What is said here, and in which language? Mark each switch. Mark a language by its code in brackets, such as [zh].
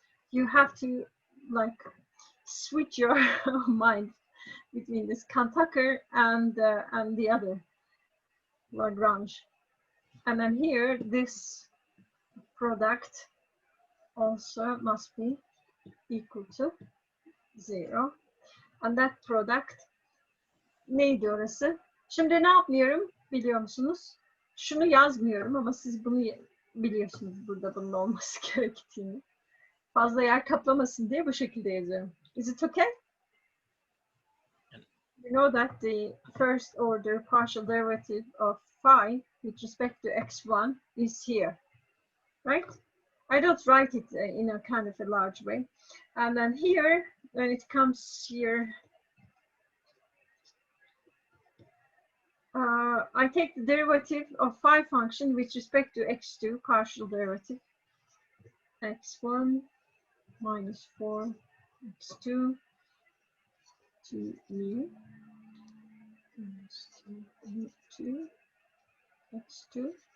[en] You have to like switch your mind between this Cantucker and the other Lagrange. And then here, this product also must be equal to 0. And that product [tr] neydi orası? Şimdi ne yapmıyorum biliyor musunuz? Şunu yazmıyorum ama siz bunu biliyorsunuz burada bunun olması gerektiğini. Fazla yer kaplamasın diye bu şekilde yazıyorum. [en] Is it okay? You know that the first order partial derivative of phi with respect to x1 is here, right? I don't write it in a kind of a large way. And then here, when it comes here, I take the derivative of phi function with respect to x2, partial derivative, x1 minus 4 x2 to mu minus 2 x2.